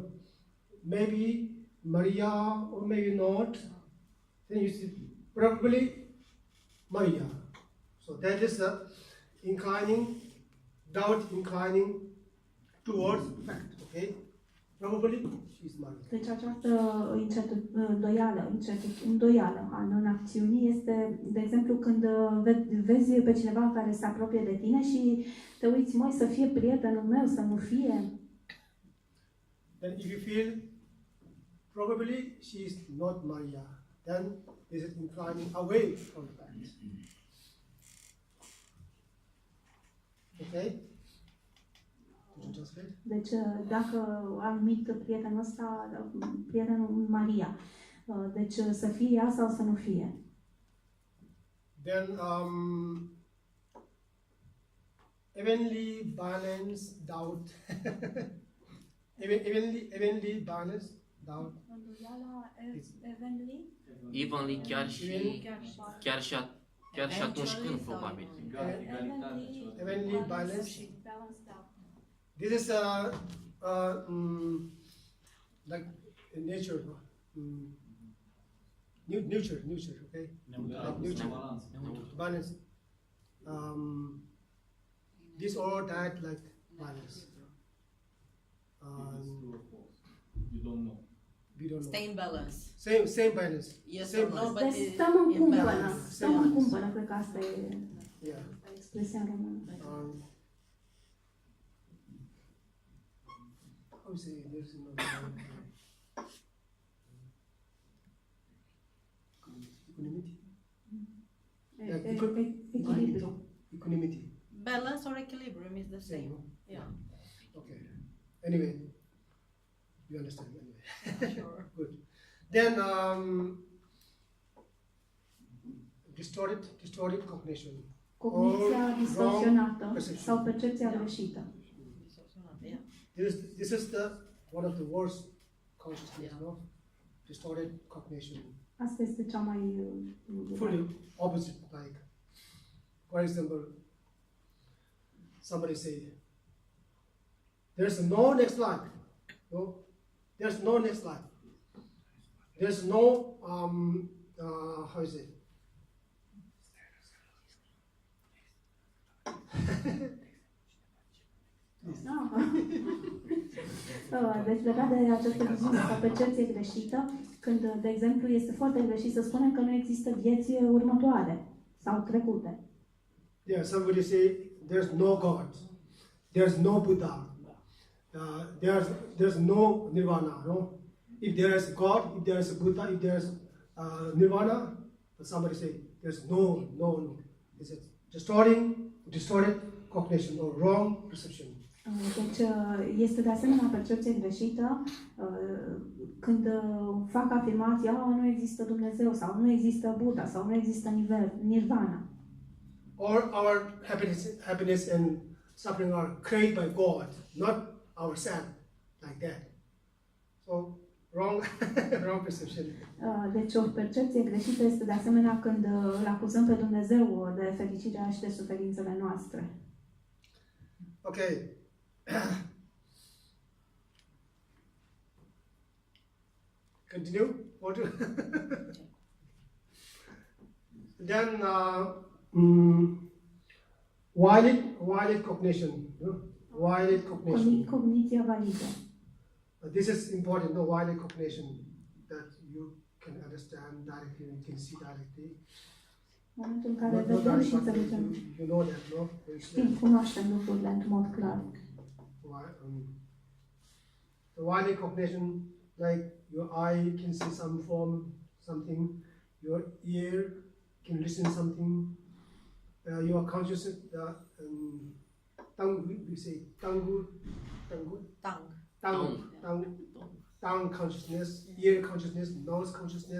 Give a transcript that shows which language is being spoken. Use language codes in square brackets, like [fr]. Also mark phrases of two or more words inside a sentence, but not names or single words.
[en] Maybe Maria or maybe not. Then you see, probably Maria. So that is the inclining, doubt inclining towards fact, okay? Probably she is Maria. [ro] Deci această îndoială în acțiuni este, de exemplu, când vezi pe cineva care se apropie de tine și te uiți, măi, să fie prietenul meu, să nu fie. [en] Then if you feel probably she is not Maria, then is it inclining away from the fact? Okay? Did you translate? [ro] Deci, dacă am numit prietenul ăsta, prietenul Maria, deci să fie ea sau să nu fie. [en] Then evenly balanced doubt. evenly balanced doubt. Evenly, [ro] chiar și atunci când, probabil. [en] Evenly balanced. This is like in nature, neutral, okay? Neutral, balance. This or that, like balance. You don't know. We don't know. Stay in balance. Same balance. Yes Same or no, balance. but [ro] Deci stăm în [en] in [ro] cumpănă, [en] balance. [ro] stăm în cumpănă, cred că asta e [en] Yeah. [ro] expresia în română. [en] How say there's no equanimity. [ro] Echilibru. [en] Equanimity. Balance or equilibrium is the same. Yeah. Okay. Anyway, you understand anyway. Sure. Good. Then distorted cognition. [ro] Cogniția distorsionată [en] perception. [ro] sau percepția greșită. [en] Yeah. This is one of the worst consciousness, no? Distorted cognition. [ro] Asta este cea mai [en] Fully opposite, like, for example, somebody say, there's no next life. No? There's no next life. There's no, how is it? [ro] Deci legat de această viziune sau percepție greșită, când, de exemplu, este foarte greșit să spunem că nu există vieți următoare sau trecute. [en] Yeah, somebody say, there's no God. There's no Buddha. There's no Nirvana, no? If there is God, if there is Buddha, if there is Nirvana, but somebody say, there's no. Is it distorted cognition or wrong perception? [ro] Deci este de asemenea percepție greșită când fac afirmația nu există Dumnezeu sau nu există Buddha sau nu există Nirvana. [en] Or our happiness and suffering are created by God, not ourselves, like that. So wrong perception. [ro] Deci o percepție greșită este de asemenea când îl acuzăm pe Dumnezeu de fericirea și de suferințele noastre. [en] Okay. Continue. Then violent cognition. No? Violent cognition. [ro] Cogniția validă. [en] This is important. No, violent cognition that you can understand directly, you can see directly. [ro] În momentul în care vedem și înțelegem. [en] You know that, no? [ro] Știm, cunoaștem lucrurile într-un mod clar. [en] The violent cognition, like your eye can see some form, something, your ear can listen something, your consciousness, tongue, we say tongue consciousness, ear consciousness, nose consciousness,